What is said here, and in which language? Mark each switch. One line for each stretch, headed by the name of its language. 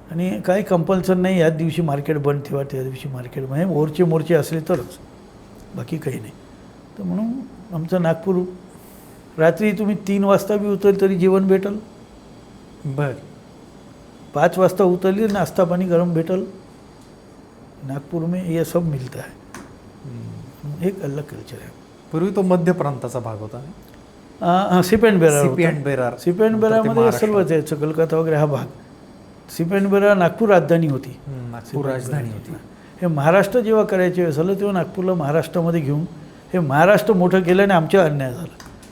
Marathi: आणि काही कंपल्सन नाही याच दिवशी मार्केट बंद ठेवा, त्या दिवशी मार्केट म्हणजे मोर्चे मोर्चे असले तरच, बाकी काही नाही. तर म्हणून आमचं नागपूर रात्री तुम्ही 3 वाजता बी उतरली तरी जेवण भेटल. बर. 5 वाजता उतरली नाश्ता पाणी गरम भेटल.
Hindi: नागपूर में ये सब मिलता है. एक अलग कल्चर है.
Marathi: पूर्वी तो मध्य प्रांताचा भाग होता. SIP and Berar CP and Berar. SIP and बेरारमध्ये सर्वच यायचं. कलकत्ता वगैरे हा भाग. सिप अँड बेरार नागपूर राजधानी होती. नागपूर राजधानी होती. हे महाराष्ट्र जेव्हा करायचे वेळेस झालं तेव्हा नागपूरला महाराष्ट्रामध्ये घेऊन हे महाराष्ट्र मोठं केलं आणि आमच्या अन्याय झाला.